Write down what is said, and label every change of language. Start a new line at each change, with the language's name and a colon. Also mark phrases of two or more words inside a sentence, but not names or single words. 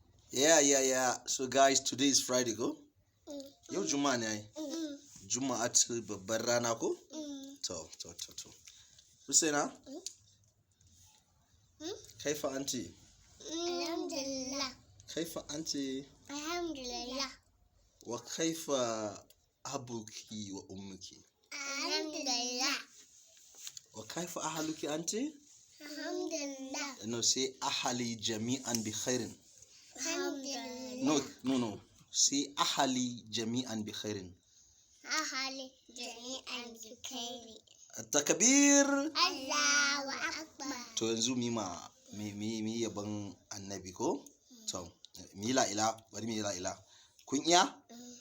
English: Yeah, yeah, yeah. So guys, today is Friday,
Hausa: ko? Mm. Yau Juma'a ne ai. Mm. Juma'a ce babbar rana, ko? Mm. To, to, to, to. Husaina? Mm. Mm.
Arabic: كيف أنتِ? الحمد لله. كيف أنتِ؟ الحمد لله. وكيف أبوكِ وأمكِ? الحمد لله. وكيف أهلكِ أنتِ? Alhamdulillah.
English: No, say
Arabic: أهلي جميعاً بخير. Alhamdulillah.
English: No, no, no.
Arabic: Say أهلي جميعاً بخير. أهلي جميعاً بخير. تكبير. الله أكبر.
Hausa: To yanzu mi ma, mi, mi, mi yaban Annabi ko? To, mi la ila, bari mi la ila. Kun iya? Mm.